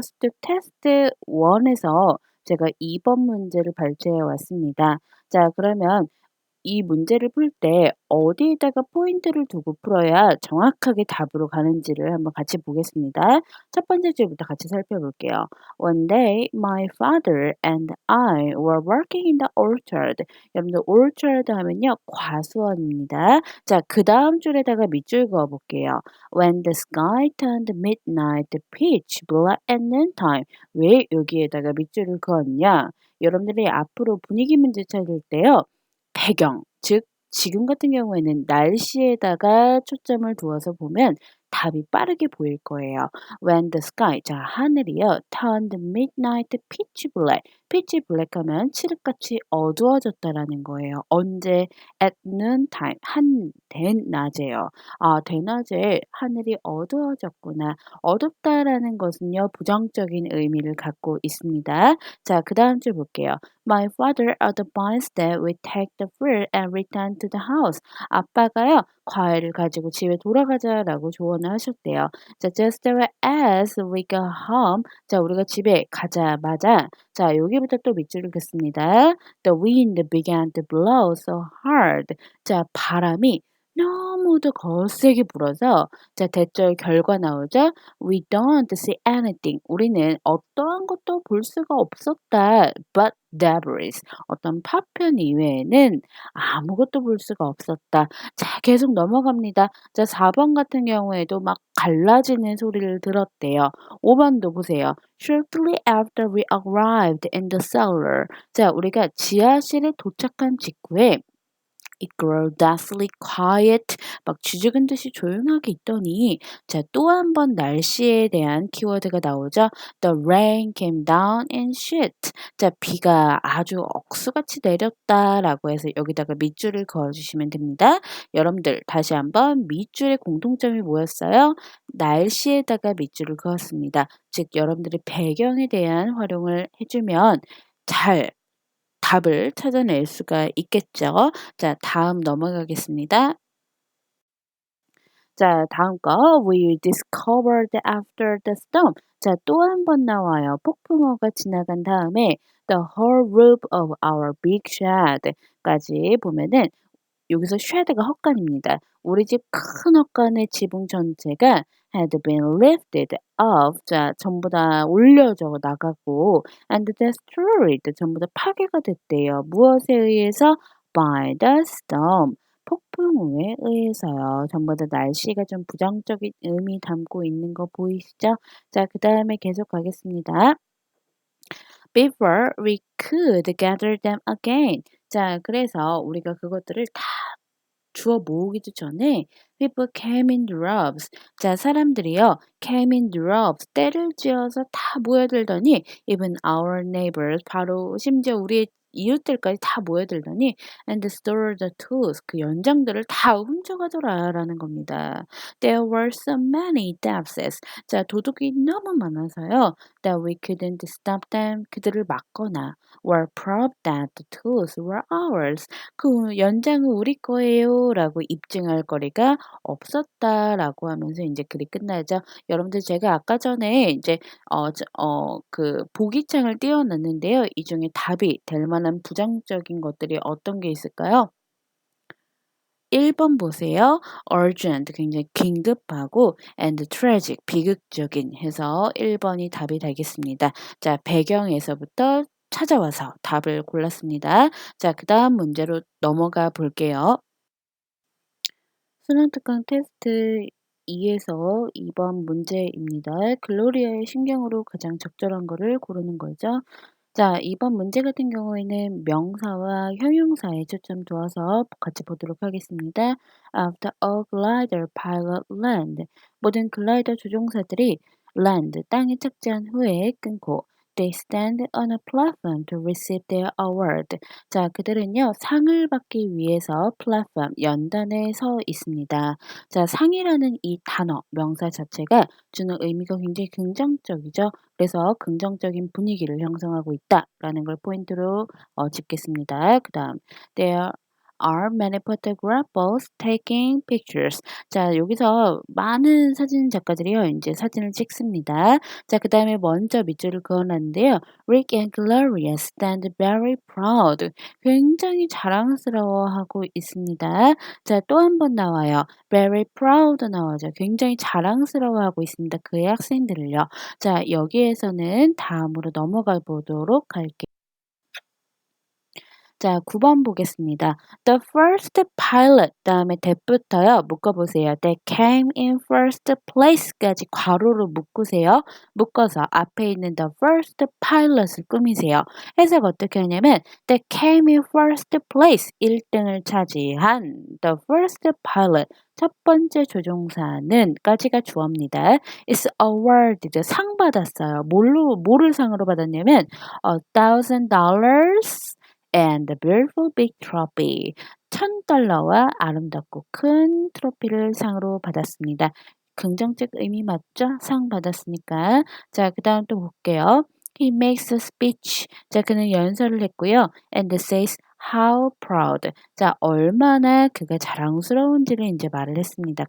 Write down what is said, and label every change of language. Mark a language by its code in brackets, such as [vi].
[ko] 스특 테스트 1에서 제가 2번 문제를 발췌해 왔습니다. 자, 그러면 이 문제를 풀 때 어디에다가 포인트를 두고 풀어야 정확하게 답으로 가는지를 한번 같이 보겠습니다. 첫 번째 줄부터 같이 살펴볼게요. [en] One day, my father and I were working in the orchard. [ko] 여러분들 orchard 하면요. 과수원입니다. 자, 그 다음 줄에다가 밑줄 그어 볼게요. [en] When the sky turned midnight pitch black at noontime. [ko] 왜 여기에다가 밑줄을 그었냐? 여러분들이 앞으로 분위기 문제 찾을 때요. 배경, 즉 지금 같은 경우에는 날씨에다가 초점을 두어서 보면 답이 빠르게 보일 거예요. [en] When the sky, [ko] 자 하늘이요. [en] turned midnight pitch black. [ko] pitch black 하면 칠흑같이 어두워졌다라는 거예요. 언제? [en] at noontime, [ko] 한 대낮에요. 아, 대낮에 하늘이 어두워졌구나. 어둡다라는 것은요. 부정적인 의미를 갖고 있습니다. 자, 그 다음 줄 볼게요. [en] My father advised that we take the fruit and return to the house. [ko] 아빠가요, 과일을 가지고 집에 돌아가자라고 조언을 하셨대요. [en] 자, just as we got home. [ko] 자, 우리가 집에 가자마자. 자, 여기부터 또 밑줄을 긋습니다. [en] The wind began to blow so hard. [ko] 자, 바람이 너무도 거세게 불어서 자, 대절 결과 나오죠. [en] We don't see anything. [ko] 우리는 어떠한 것도 볼 수가 없었다. [en] But debris. [ko] 어떤 파편 이외에는 아무것도 볼 수가 없었다. 자, 계속 넘어갑니다. 자, 4번 같은 경우에도 막 갈라지는 소리를 들었대요. 5번도 보세요. [en] Shortly after we arrived in the cellar. [ko] 자, 우리가 지하실에 도착한 직후에 [en] It grew deathly quiet. [ko] 막 쥐죽은 듯이 조용하게 있더니 자, 또 한 번 날씨에 대한 키워드가 나오죠. [en] The rain came down in sheets. [ko] 자, 비가 아주 억수같이 내렸다라고 해서 여기다가 밑줄을 그어 주시면 됩니다. 여러분들 다시 한번 밑줄의 공통점이 뭐였어요? 날씨에다가 밑줄을 그었습니다. 즉 여러분들이 배경에 대한 활용을 해주면 잘 답을 찾아낼 수가 있겠죠. 자, 다음 넘어가겠습니다. 자, 다음 거 [en] we discovered after the storm. [ko] 자, 또 한 번 나와요. 폭풍우가 지나간 다음에 [en] the whole roof of our big shed [ko] 까지 보면은 여기서 shed가 헛간입니다. 우리 집 큰 헛간의 지붕 전체가 [en] had been lifted up. [ko] 자, 전부 다 올려져 나가고 [en] and destroyed. [ko] 전부 다 파괴가 됐대요. 무엇에 의해서? [en] By the storm. [ko] 폭풍우에 의해서요. 전부 다 날씨가 좀 부정적인 의미 담고 있는 거 보이시죠? 자, 그 다음에 계속 가겠습니다. [en] Before we could gather them again. [ko] 자, 그래서 우리가 그것들을 다 주워 모으기도 전에 [en] people came in droves. [ko] 자, 사람들이요. [en] came in droves. [ko] 때를 지어서 다 모여들더니 [en] even our neighbors. [ko] 바로 심지어 우리의 이웃들까지 다 모여들더니 [en] and stole the tools. [ko] 그 연장들을 다 훔쳐가더라라는 겁니다. [en] There were so many thefts. [ko] 자, 도둑이 너무 많아서요. [en] That we couldn't stop them. [ko] 그들을 막거나 [en] were proved that the tools were ours. [ko] 그 연장은 우리 거예요라고 입증할 거리가 없었다라고 하면서 이제 글이 끝나죠. 여러분들 제가 아까 전에 이제 그 보기창을 띄워 놨는데요. 이 중에 답이 될 만한 부정적인 것들이 어떤 게 있을까요? 1번 보세요. urgent 굉장히 긴급하고 [en] and tragic [ko] 비극적인 해서 1번이 답이 되겠습니다. 자, 배경에서부터 찾아와서 답을 골랐습니다. 자, 그다음 문제로 넘어가 볼게요. 수능 특강 테스트 2에서 2번 문제입니다. 글로리아의 심경으로 가장 적절한 거를 고르는 거죠. 자, 이번 문제 같은 경우에는 명사와 형용사에 초점 두어서 같이 보도록 하겠습니다. [en] After a glider pilot land. [ko] 모든 글라이더 조종사들이 land, 땅에 착지한 후에 끊고 [en] They stand on a platform to receive their award. [ko] 자, 그들은요, 상을 받기 위해서 플랫폼, 연단에 서 있습니다. 자, 상이라는 이 단어, 명사 자체가 주는 의미가 굉장히 긍정적이죠. 그래서 긍정적인 분위기를 형성하고 있다라는 걸 포인트로 짚겠습니다. [en] 그다음 there are many photographers taking pictures. [ko] 자, 여기서 많은 사진 작가들이요. 이제 사진을 찍습니다. 자, 그다음에 먼저 밑줄을 그어놨는데요. [en] Rick and Gloria stand very proud. [ko] 굉장히 자랑스러워하고 있습니다. 자, 또 한 번 나와요. [en] Very proud 나오죠. [ko] 굉장히 자랑스러워하고 있습니다. 그의 학생들을요. 자, 여기에서는 다음으로 넘어가 보도록 할게요. 자, 9번 보겠습니다. [en] The first pilot [ko] 다음에 [en] that부터요. [ko] 묶어보세요. [en] That came in first place까지 [ko] 괄호로 묶으세요. 묶어서 앞에 있는 the first pilot을 꾸미세요. 해석 어떻게 하냐면 [en] That came in first place [ko] 1등을 차지한 [en] the first pilot [ko] 첫 번째 조종사는 까지가 주어입니다. [en] is awarded [ko] 상 받았어요. 뭐를 상으로 받았냐면 [en] $1,000 and a beautiful big trophy. [ko] $1,000와 아름답고 큰 트로피를 상으로 받았습니다. 긍정적 의미 맞죠? 상 받았으니까. 자, 그 다음 또 볼게요. [en] He makes a speech. [ko] 자, 그는 연설을 했고요. [en] And says how proud. [ko] 자, 얼마나 그가 자랑스러운지를 이제 말을 했습니다.